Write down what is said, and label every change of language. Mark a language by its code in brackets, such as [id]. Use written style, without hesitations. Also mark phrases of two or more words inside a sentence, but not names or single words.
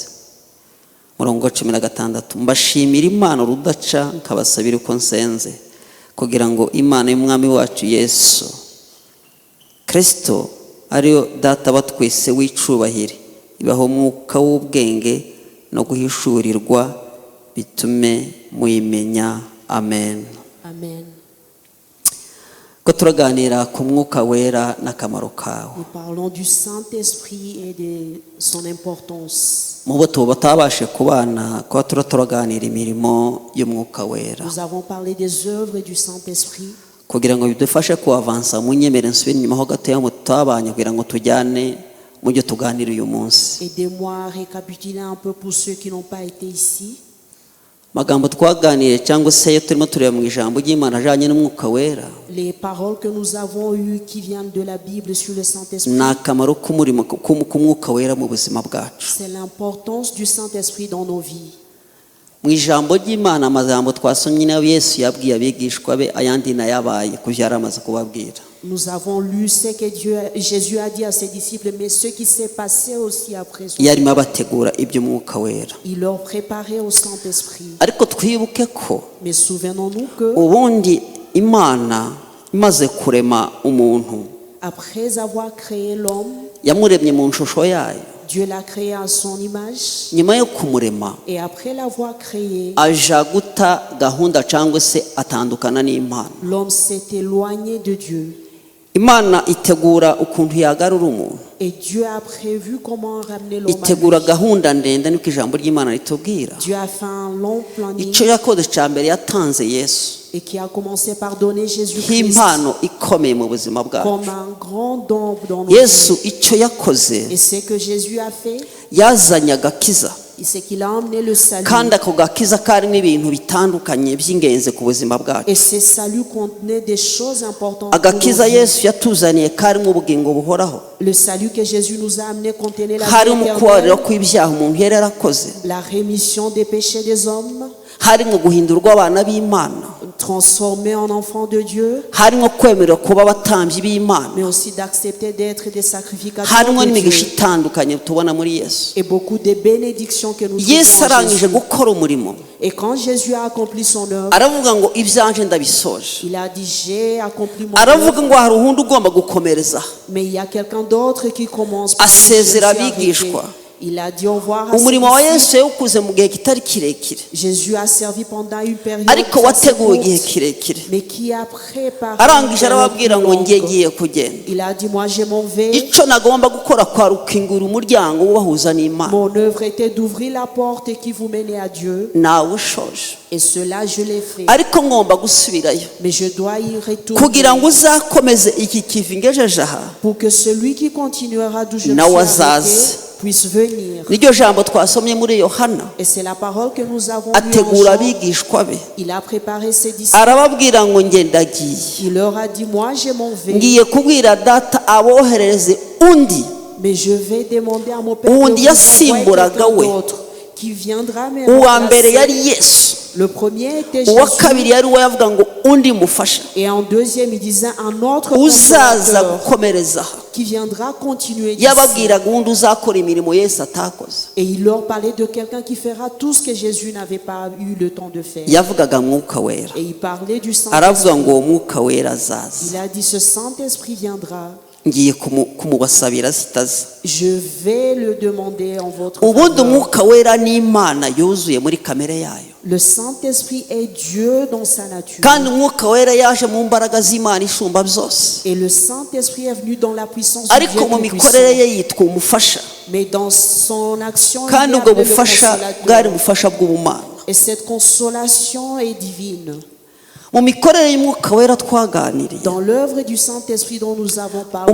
[rw] murongo wa 16, mbashimira Imana urudaca nkabasabira uko nsenze, kugira ngo Imana y'umwami wacu Yesu Kristo ariyo data wa twese w'icubahiro ibaho umwuka w'ubwenge no guhishurirwa bitume muyimenya. Amen. Amen. ko turaganira ku mwuka wera n'akamaro kawo. [fr] Nous parlons du Saint-Esprit et de son importance. [rw] mu bo batabashe kubana ko turaganira imirimo y'umwuka wera, [fr] Nous avons parlé des œuvres du Saint-Esprit. [rw] kugira ngo bidufashe kuavansa mu nyemere nsubire inyuma ho gato ya mutabanye kugira ngo tujyane mu byo tuganira uyu munsi. [fr] Aidez-moi à récapituler un peu pour ceux qui n'ont pas été ici. [rw] magambo twaganiriye cyangwa se yo turimo tureba mu ijambo ry'Imana ajanye n'umwuka wera [fr] Les paroles que nous avons eues qui viennent de la Bible sur le Saint-Esprit, [rw] ni akamaro k'umurimo k'umwuka wera mu buzima bwacu. [fr] c'est l'importance du Saint-Esprit dans nos vies. [rw] Mu ijambo ry'Imana amagambo twasomye nayo Yesu yabwiye abigishwa be ayandi nayabaye kuvyo yaramaze kubabwira. [fr] Nous avons lu ce que Jésus a dit à ses disciples, mais ce qui s'est passé aussi après son [rw] yarimo abategura iby'umwuka wera. [fr] il leur préparait au Saint-Esprit. [rw] Ariko twibuke ko [fr] Mais souvenons-nous que [rw] ubundi Imana imaze kurema umuntu [fr] après avoir créé l'homme, [rw] yamuremye mu nshusho yayo. [fr] Dieu l'a créé à son image, [rw] Nyuma yo kumurema [fr] et après l'avoir créé, [rw] aja guta gahunda cyangwa se atandukana n'Imana. [fr] l'homme s'est éloigné de Dieu. [rw] Imana itegura ukuntu yagarura umuntu, [fr] Et Dieu a prévu comment ramener l'homme à [rw] itegura [fr] lui. [rw] gahunda ndende niko ijambo ry'Imana ritubwira. [fr] Dieu a fait un long planning [rw] Icyo yakoze cya mbere yatanze Yesu [fr] et qui a commencé par donner Jésus-Christ [rw] nk'impano ikomeye mu buzima bwacu. [fr] comme un grand don dans nos [rw] Yesu [fr] vies. [rw] icyo yakoze [fr] Et ce que Jésus a fait, [rw] yazanye agakiza, [fr] c'est qu'il a emmené le salut. [rw] kandi ako gakiza karimo ibintu bitandukanye by'ingenzi ku buzima bwacu. [fr] Et ce salut contenait des choses importantes. pour nos [rw] Agakiza [fr] vies. [rw] Yesu yatuzaniye karimo ubugingo buhoraho, [fr] Le salut que Jésus nous a amené contenait la vie [rw] harimo kubabarira [fr] éternelle, [rw] kw'ibyaha umuntu yari yarakoze, [fr] la rémission des péchés des hommes, [rw] harimo guhindurwa abana b'Imana, [fr] transformés en enfants de Dieu, [rw] harimo kwemerera kuba abatambyi b'Imana, [fr] mais aussi d'accepter d'être des sacrificateurs [rw] harimo [fr] de [rw] n'imigisha [fr] Dieu. [rw] itandukanye tubona muri Yesu. [fr] Et beaucoup de bénédictions que nous [rw] Yesu [fr] trouvons en [rw] arangije [fr] Jésus. [rw] gukora umurimo [fr] Et quand Jésus a accompli son œuvre, [rw] aravuga ngo ibyanje ndabisoje. [fr] il a dit j'ai accompli mon [rw] Aravuga [fr] œuvre, [rw] ngo hari uhundi ugomba gukomereza. [fr] mais il y a quelqu'un d'autre qui commence par [rw] Asezera abigishwa. [fr] Il a dit au revoir à ses [rw] Umurimo wa [fr] disciples. [rw] Yesu yawukoze mu gihe kitari kirekire, [fr] Jésus a servi pendant une période [rw] ariko [fr] assez [rw] wateguwe igihe [fr] courte, [rw] kirekire. [fr] mais qui a préparé [rw] Arangije [fr] une [rw] arababwira ngo [fr] période [rw] ngiye [fr] longue. [rw] giye kugenda. [fr] Il a dit moi je m'en vais. [rw] Icyo nagomba gukora kwa rukingura umuryango ubahuza n'Imana. [fr] Mon œuvre était d'ouvrir la porte qui vous menait à Dieu, [rw] Nawe ushoje, [fr] et cela je l'ai fait. [rw] ariko ngomba gusubirayo [fr] Mais je dois y retourner [rw] kugira ngo uzakomeze iki kivi ngejeje aha [fr] pour que celui qui continuera d'où je me [rw] nawe [fr] suis arrêté [rw] azaze. [fr] puisse venir. [rw] Niryo jambo twasomye muri Yohana. [fr] Et c'est la parole que nous avons lue en [rw] Ategura [fr] Jean. [rw] abigishwa be, [fr] Il a préparé ses disciples. [rw] arababwira ngo nge ndagiye, [fr] Il leur a dit moi je m'en vais, [rw] ngiye kubwira data aboherereze undi [fr] mais je vais demander à mon Père de vous [rw] uwundi [fr] envoyer [rw] yasimburaga [fr] quelqu'un [rw] we. [fr] d'autre qui viendra me [rw] Uwa mbere yari [fr] remplacer. [rw] Yesu, [fr] Le premier était [rw] uwa [fr] Jésus, [rw] kabiri yari uwo yavuga ngo undi mufasha [fr] et en deuxième il disait un autre [rw] uzaza [fr] consolateur [rw] gukomereza aha. [fr] qui viendra continuer d'ici. [rw] Yababwiraga uwundi uzakora imirimo Yesu atakoze. [fr] Et il leur parlait de quelqu'un qui fera tout ce que Jésus n'avait pas eu le temps de faire. [rw] Yavugaga mwuka wera, [fr] Et il parlait du [rw] aravuga [fr] Saint-Esprit. [rw] ngo uwo mwuka wera azaza, [fr] Il a dit ce Saint-Esprit viendra. [rw] ngiye kumubasabira zitaza. [fr] Je vais le demander en votre [rw] Ubundi [fr] faveur. [rw] umwuka wera ni Imana yuzuye muri kamere yayo, [fr] Le Saint-Esprit est Dieu dans sa nature. [rw] kandi umwuka wera yaje mu mbaraga z'Imana isumba byose, [fr] Et le Saint-Esprit est venu dans la puissance du [rw] ariko [fr] Dieu [rw] mu [fr] Tout-Puissant. [rw] mikorere ye yitwa umufasha, [fr] Mais dans son action, il [rw] kandi [fr] est [rw] ubwo [fr] appelé le [rw] bufasha bwari [fr] consolateur. [rw] ubufasha bw'ubumana. [fr] Et cette consolation est divine. [rw] Mu mikorere y'umwuka wera twaganiriye, [fr] Dans l'œuvre du Saint-Esprit dont nous avons parlé,